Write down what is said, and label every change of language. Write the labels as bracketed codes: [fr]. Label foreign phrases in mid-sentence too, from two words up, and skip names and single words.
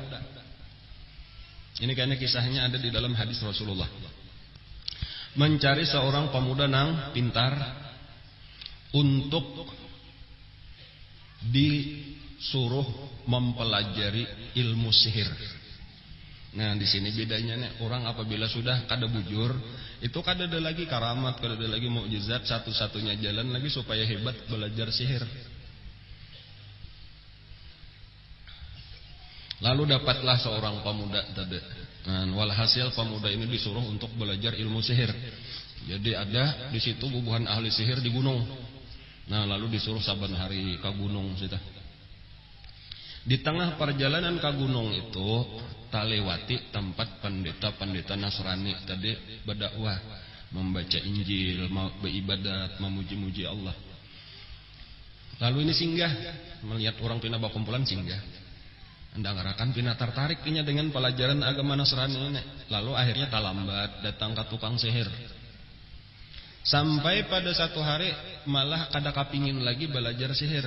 [id] Ini kayaknya kisahnya ada di dalam hadis Rasulullah. Mencari seorang pemuda yang pintar untuk disuruh mempelajari ilmu sihir. [bjn] Nah, di sini bedanya nih, orang apabila sudah kada bujur, itu kada ada lagi karamat, kada ada lagi mukjizat, satu-satunya jalan lagi supaya hebat belajar sihir. [id] Lalu dapatlah seorang pemuda tadi. Nah, walhasil pemuda ini disuruh untuk belajar ilmu sihir. [bjn] Jadi ada di situ bubuhan ahli sihir di gunung. [id] Nah, lalu disuruh saban hari ke gunung situ. Di tengah perjalanan ke gunung itu tak lewati tempat pendeta-pendeta Nasrani tadi berdakwah, membaca Injil, beribadat, memuji-muji Allah. [bjn] Lalu ini singgah, melihat orang pina bakumpulan singgah. Anda ngarakan pina tertarik pinya dengan pelajaran agama Nasrani ini. Lalu akhirnya tak lambat datang ke tukang sihir. Sampai pada satu hari malah kada kapingin lagi belajar sihir.